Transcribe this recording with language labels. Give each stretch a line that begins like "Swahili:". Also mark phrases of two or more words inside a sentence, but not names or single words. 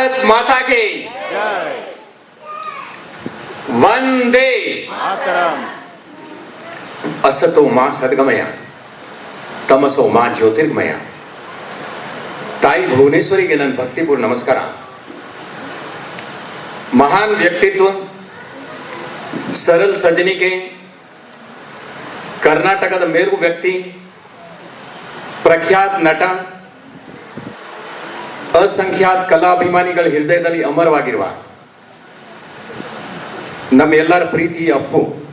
Hindi: माता की जय वंदे मातरम
Sanskrit: असतो मा सद्गमय तमसो मा ज्योतिर्मय
Kannada: ತಾಯಿ ಭುವನೇಶ್ವರಿಗೆ ನನ್ನ ಭಕ್ತಿಪೂರ್ಣ ನಮಸ್ಕಾರ. ಮಹಾನ್ ವ್ಯಕ್ತಿತ್ವ, ಸರಳ ಸಜ್ಜನಿಕೆ, ಕರ್ನಾಟಕದ ಮೇರು ವ್ಯಕ್ತಿ, ಪ್ರಖ್ಯಾತ ನಟ, ಅಸಂಖ್ಯಾತ ಕಲಾಭಿಮಾನಿಗಳ ಹೃದಯದಲ್ಲಿ ಅಮರವಾಗಿರುವ ನಮ್ಮೆಲ್ಲರ ಪ್ರೀತಿ ಅಪ್ಪು,